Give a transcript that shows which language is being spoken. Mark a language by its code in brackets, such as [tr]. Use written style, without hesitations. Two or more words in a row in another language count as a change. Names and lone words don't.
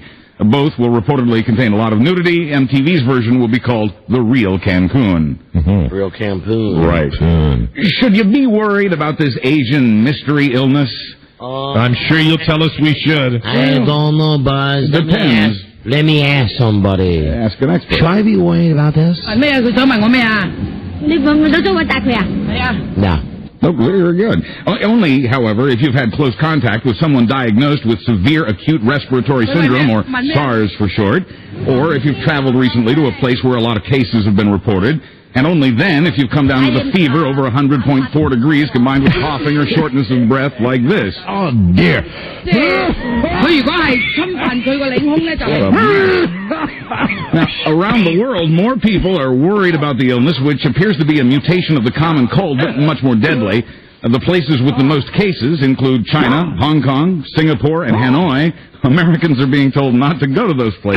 [en] Both will reportedly contain a lot of nudity. MTV's version will be called The Real Cancun. Mm-hmm. Real Cancun. Right. Should you be worried about this Asian mystery illness? I'm sure you'll tell us we should. I don't know, Buzz. Depends. Let me ask somebody. Ask an expert. Should I be worried about this? [yue] 咩啊？佢想問我咩啊？你問到中文答佢啊？係啊。 [en] No. Oh, very good. Only, however, if you've had close contact with someone diagnosed with severe acute respiratory syndrome, or SARS for short, or if you've traveled recently to a place where a lot of cases have been reported, and only then if you've come down with a fever over 100.4 degrees combined with coughing or shortness of breath like this. Oh, dear. [yue] 佢如果係侵犯佢個領空咧，就 [en] Now, around the world, more people are worried about the illness, which appears to be a mutation of the common cold, but much more deadly. The places with the most cases include China, Hong Kong, Singapore, and Hanoi. Americans are being told not to go to those places.